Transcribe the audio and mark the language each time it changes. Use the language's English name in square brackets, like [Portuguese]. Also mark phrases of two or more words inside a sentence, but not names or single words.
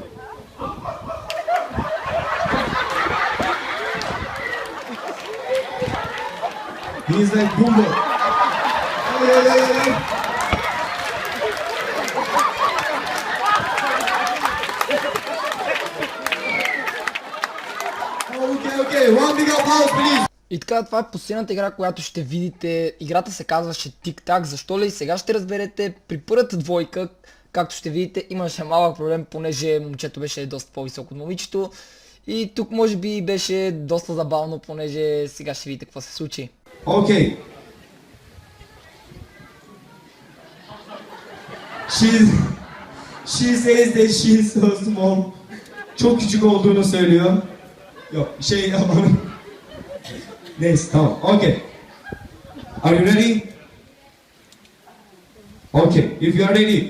[English] He's like Goomba. Okay. One big applause, please. [Bulgarian] И така, това е последната игра, която ще видите. Играта се казваше Тик-так. Защо ли? Сега ще разберете. При първата двойка, както ще видите, имаше малък проблем, понеже момчето беше доста по-високо от момичето. И тук може би беше доста забавно, понеже сега ще видите какво се случи. [English] Okay. She says that she's so small. [Turkish] Çok küçük olduğunu söylüyor. Yok, ama... Neyse, tamam. [English] Okay. Are you ready? Okay. If you are ready.